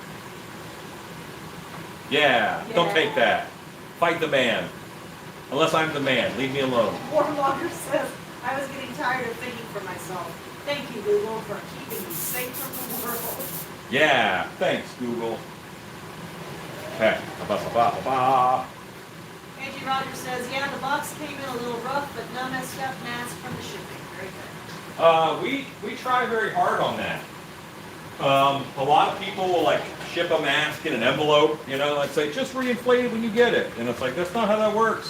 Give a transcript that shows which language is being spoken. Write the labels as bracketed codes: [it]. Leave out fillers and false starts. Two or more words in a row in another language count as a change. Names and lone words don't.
[en] Yeah. Don't take that. Fight the man. Unless I'm the man. Leave me alone. Warlocker says, I was getting tired of thinking for myself. Thank you, Google, for keeping me safe from the world. Yeah. Thanks, Google. Okay. Ba-ba-ba-ba-ba. Angie Rogers says, yeah, the box came in a little rough, but no messed up mask from the shipping. Very good. We try very hard on that. A lot of people will like ship a mask in an envelope, you know, like say just reinflate it when you get it, and it's like that's not how that works.